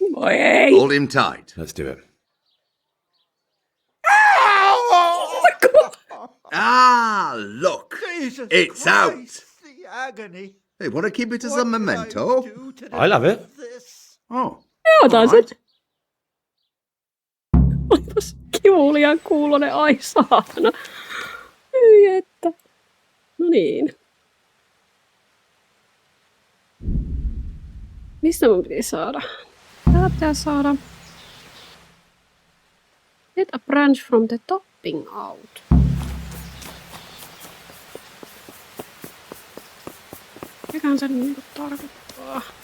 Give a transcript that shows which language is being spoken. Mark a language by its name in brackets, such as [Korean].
[English] Boy, hey. Hold him tight. Let's do it. Oh my God. Ah, look. Jesus It's Christ, out. The agony. Hey, want to keep it as a memento? I'll have it. Oh. [Finnish] Joo, taas nyt. Olipas kivuliaan kuulonen, ai saatana. Hyi että. No niin. Mistä mun piti saada? Tää pitää saada. [English] Get a branch from the topping out. [Finnish] Mikähän se niinku tarkoittaa?